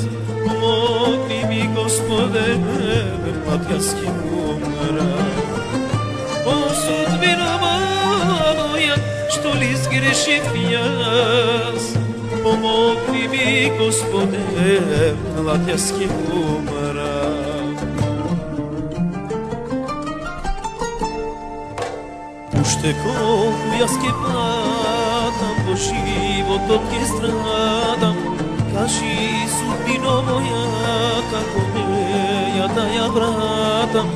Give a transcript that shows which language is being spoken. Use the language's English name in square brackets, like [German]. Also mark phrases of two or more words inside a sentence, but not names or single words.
[Macedonian] Помогни ми, Господе, пак аз ќе умрам. [Bulgarian] О, судбина моя, [Serbian] što li [Bulgarian] сгреших аз? [Macedonian] Помогни ми, Господе, пак аз ќе умрам. Уште колку јас ќе патам, во животот ќе страдам. Кажи, судбино моја, како неја да ја вратам.